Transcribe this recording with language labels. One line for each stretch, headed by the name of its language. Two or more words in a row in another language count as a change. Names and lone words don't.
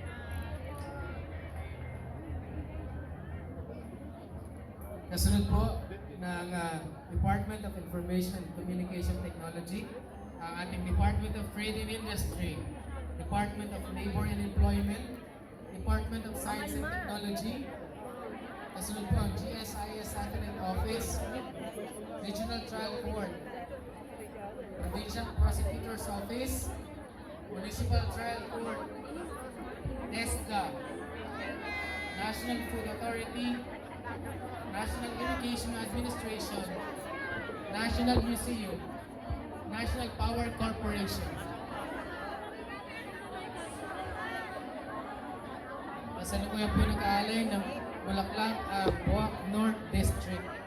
Filipino: Kasunod po, ng Department of Information and Communication Technology, ang ating Department of Trade and Industry, Department of Labor and Employment, Department of Science and Technology, kasunod po ang GSIS Satellite Office, Regional Trial Court, Provincial Prosecutor's Office, Municipal Trial Court, NESCA, National Food Authority, National Irrigation Administration, National Museum, National Power Corporation. Kasalukuyan po nag-aalay ng Bulaklak, Buwak North District.